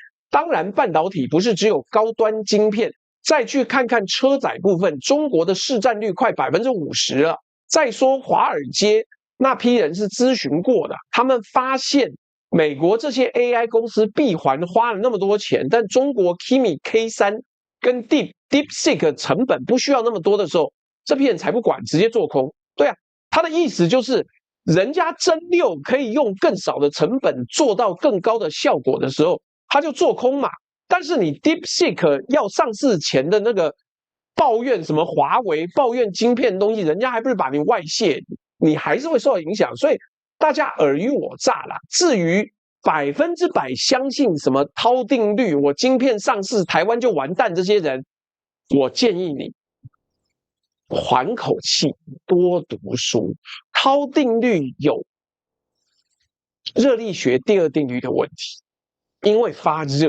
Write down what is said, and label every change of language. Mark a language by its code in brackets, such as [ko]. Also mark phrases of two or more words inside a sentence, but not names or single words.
[zh] 當然，半導體不是只有高端晶片。再去看看車載部分，中國的市占率快50%了。再說華爾街那批人是諮詢過的，他們發現美國這些 AI 公司閉環花了那麼多錢，但中國 Kimi K3 跟 DeepSeek 成本不需要那麼多的時候，這批人才不管，直接做空。對啊，他的意思就是人家真6可以用更少的成本做到更高的效果的時候，他就做空嘛。但是你 DeepSeek 要上市前的那個抱怨什麼華為抱怨晶片的東西，人家還不是把你外泄，你還是會受到影響。所以大家爾虞我詐啦。至於100%相信什麼滔定律，我晶片上市台灣就完蛋，這些人，我建議你緩口氣，多讀書。滔定律有熱力學第2定律的問題，因為發熱。